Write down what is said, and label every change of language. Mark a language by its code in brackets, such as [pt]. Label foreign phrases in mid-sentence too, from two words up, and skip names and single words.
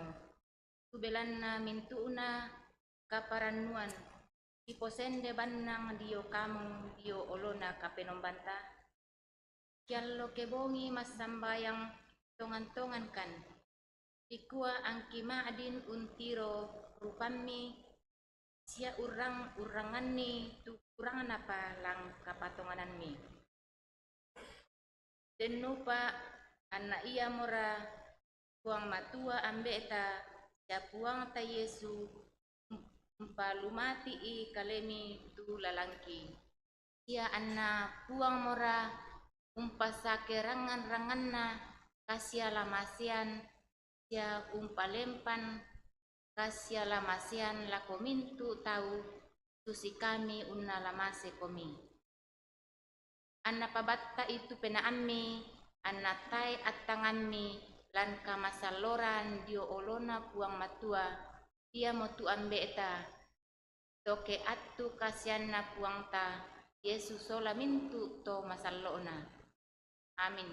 [sda] Tu belanna mintuuna kaparanuan iposende banang dio kamu dio olona kapenombanta. Kiallo kebongi masambayang tongan-tongan kan. Ikua angki maadin untiro rupami sia urangan ni tu urangan apa lang kapatonganan mi. Denupa anak ia mora puang matua ambeta sia puang ta Yesu empalumati i kalemi tu lalangki. Sia anna puang mora umpasake rangan-ranganna kasia lamasian sia umpalempan kasia lamasian lako mintu tahu susi kami unna lamase komi. Anna pabatta itu penaammi anna tai attanganmi lan kamasaloran dio olona puang matua dia motu ambeta toke attu kasianna puang ta Yesus sola mintu to masallona. Amin.